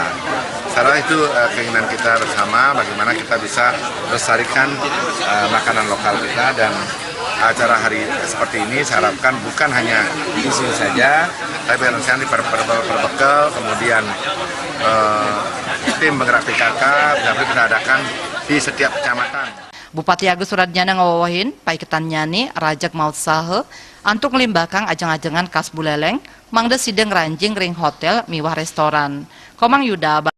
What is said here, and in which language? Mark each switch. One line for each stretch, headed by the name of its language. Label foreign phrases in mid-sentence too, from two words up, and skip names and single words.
Indonesian: Sekarang itu keinginan kita bersama bagaimana kita bisa melestarikan makanan lokal kita, dan acara hari seperti ini saya harapkan bukan hanya di sini saja, tapi rencana diperbekal, kemudian tim penggerak PKK dapat kita adakan di setiap kecamatan.
Balinese: Bupati Agus Suradnyana ngawawahin paiketannyane rajak maut sahe antuk ngelimbakang ajang-ajangan kas Buleleng mangde sideng ranjing ring hotel miwah restoran. Komang Yuda